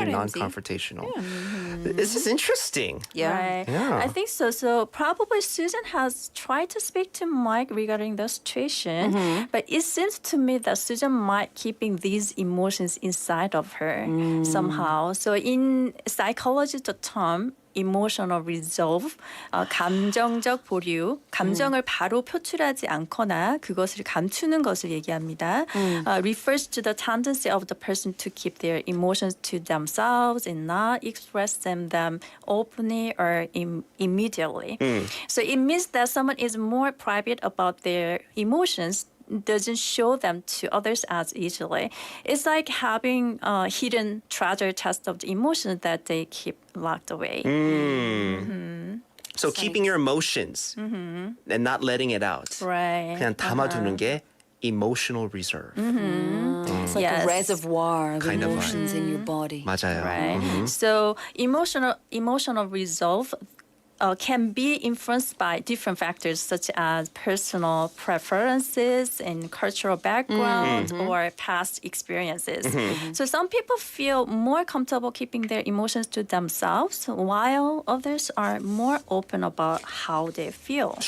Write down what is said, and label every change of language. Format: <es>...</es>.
<en>are MZ. non-confrontational. This is interesting. Yeah. Right. Yeah. I think so. So probably Susan has tried to speak to Mike regarding the situation, but it seems to me that Susan might keeping these emotions inside of her somehow. So in psychology, the term emotional resolve,</en> <ko>감정적 보류, 감정을 바로 표출하지 않거나 그것을 감추는 것을 얘기합니다.</ko> <en>Refers to the tendency of the person to keep their emotions to themselves and not express them openly or immediately. So it means that someone is more private about their emotions, doesn't show them to others as easily. It's like having a hidden treasure chest of the emotions that they keep locked away. So keeping your emotions and not letting it out. Right.</en> <ko>그냥 담아두는 게</ko> <en>emotional reserve. It's like Yes. a reservoir of Kind of emotions in your body.</en> <ko>맞아요.</ko> <en>Right. So emotional resolve can be influenced by different factors such as personal preferences and cultural background or past experiences. So some people feel more comfortable keeping their emotions to themselves while others are more open about how they feel.</en>